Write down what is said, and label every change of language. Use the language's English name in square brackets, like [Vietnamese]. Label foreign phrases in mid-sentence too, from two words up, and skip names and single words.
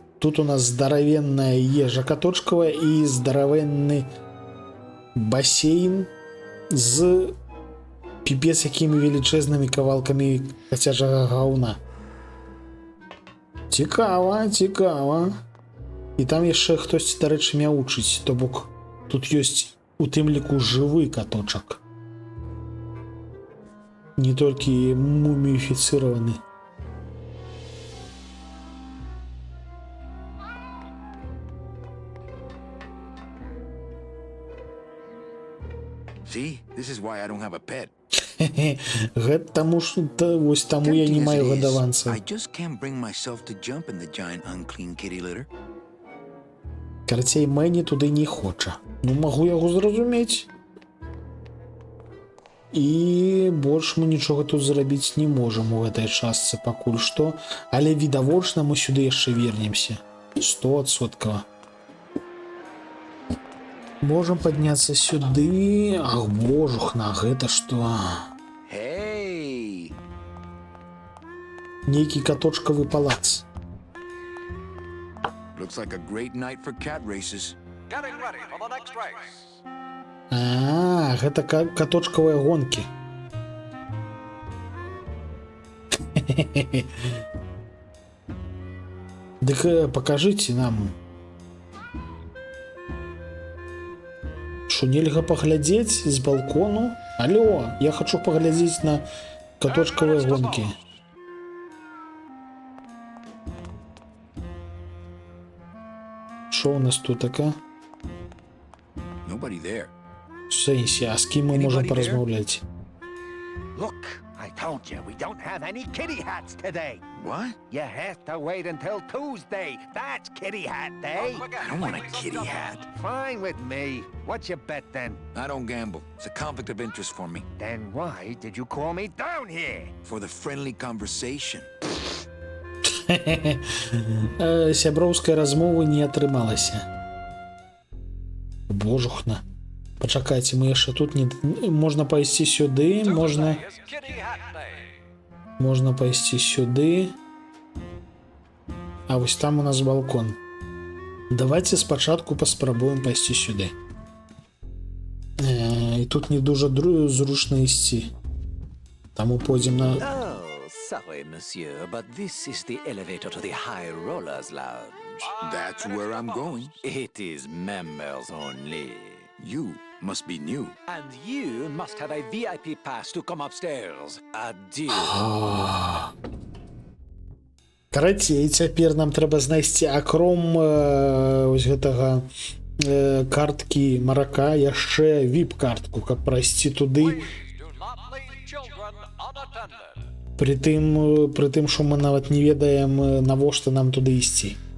[Belarusian] Тут у нас здаравенная ежа каточкавая і здаравенны басейн з піпец якімі велічэзнымі кавалкамі кацяжага гаўна. Цікава, цікава. І там яшчэ хтосьці, дарэчы, мяучыць, то бок тут ёсць у тым ліку жывы каточак. Не толькі муміфіцыраваны. [English] See? This is why I don't have a pet. [Belarusian] Гэта таму, што вось таму я не маю гадаванца. [English] I just can't bring myself to jump in the giant unclean kitty litter. [Belarusian] Карацей, Мэні туды не хоча. Ну, магу яго зразумець. І больш мы нічога тут зрабіць не можам у гэтай частцы пакуль што, але відавочна мы сюды яшчэ вернемся. 100%. Можам падняцца сюды. Ах, божухна, гэта што? [English] Hey! [Belarusian] Нейкі каточкавы палац. [English] Looks like a great night for cat races. Getting ready for the next race. [Belarusian] А, гэта каточкавыя гонкі. Дык пакажыце нам. Што нельга паглядзець з балкону? Алло, я хачу паглядзець на каточкавыя гонкі. Што ў нас тут така? [English] Nobody there. [Belarusian] В сэнсе, а з кім мы можам паразмаўляць? [English] Look, I told you we don't have any kitty hats today. What? You have to wait until Tuesday. That's kitty hat day. I don't want a kitty hat. Fine with me. What's your bet then? I don't gamble. It's a conflict of interest for me. Then why did you call me down here? For the friendly conversation. [Belarusian] Сяброўскай размовы не атрымалася. Божухна. Пачакайце, мы яшчэ тут не... Можна пайсці сюды, можна пайсці сюды. А вось там у нас балкон. Давайте спачатку паспрабуем пайсці сюды. І тут не дужа зручна ісці. Таму пойдзем на... [English] Sorry, monsieur, but this is the elevator to the High Rollers Lounge. That's where I'm going. It is members only. You must be new. And you must have a VIP pass to come upstairs. Adieu. [Belarusian] Карацей, цяпер нам трэба знайсці акром ось гэтага карткі марака яшчэ VIP-картку, каб прайсці туды. Пры тым, што мы нават не ведаем, навошта нам туды ісці.